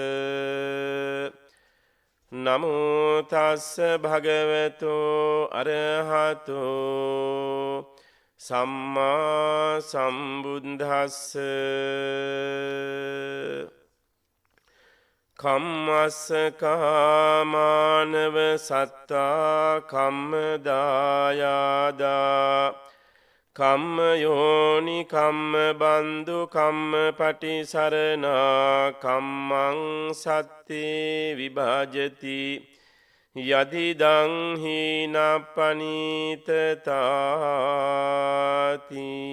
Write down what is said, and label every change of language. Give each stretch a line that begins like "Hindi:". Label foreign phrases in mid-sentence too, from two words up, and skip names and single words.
Pali: නමෝ තස්ස භගවතෝ අරහතෝ සම්මා සම්බුද්දස්ස කම්මස්ස කාමානව සත්තා කම්මදායාදා කම්ම යෝනි කම්ම බන්දු කම්ම පටිසරණා කම්මං සත්තේ විභාජති යදිදං හීනප්පනීතතාති.